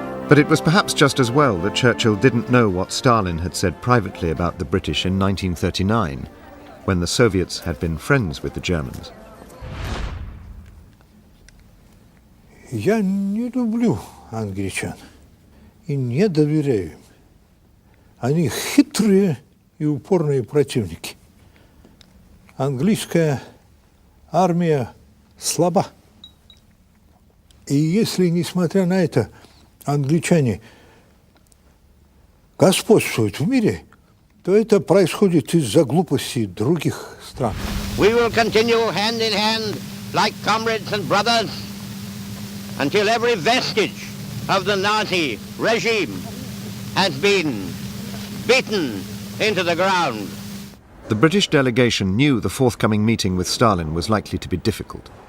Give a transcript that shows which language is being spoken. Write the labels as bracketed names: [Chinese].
[English] But it was perhaps just as well that Churchill didn't know what Stalin had said privately about the British in 1939, when the Soviets had been friends with the Germans. [Russian] Я не люблю англичан и не доверяю им. Они хитрые и упорные противники. Английская армия слаба. И если, несмотря на это, англичане господствуют в мире, то это происходит из-за глупости других стран. [English] We will continue hand in hand like comrades and brothers until every vestige of the Nazi regime has been beaten into the ground. The British delegation knew the forthcoming meeting with Stalin was likely to be difficult.